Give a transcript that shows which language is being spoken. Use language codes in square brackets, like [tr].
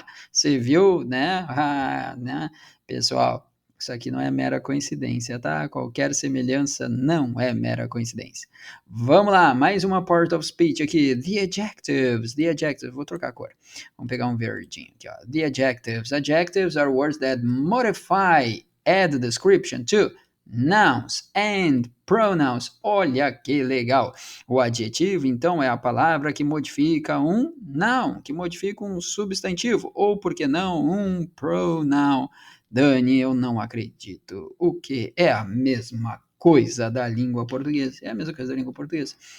[pt] Você viu, né? Né? Pessoal, isso aqui não é mera coincidência, tá? Qualquer semelhança não é mera coincidência. Vamos lá, mais uma part of speech aqui. [en] The adjectives. The adjectives. [pt] Vou trocar a cor. Vamos pegar um verdinho aqui, ó. [en] The adjectives. Adjectives are words that modify, add description to nouns and pronouns. [pt] Olha que legal. O adjetivo, então, é a palavra que modifica um noun, que modifica um substantivo, ou, por que não, um pronoun. Dani, eu não acredito. O que é a mesma coisa da língua portuguesa? É a mesma coisa da língua portuguesa.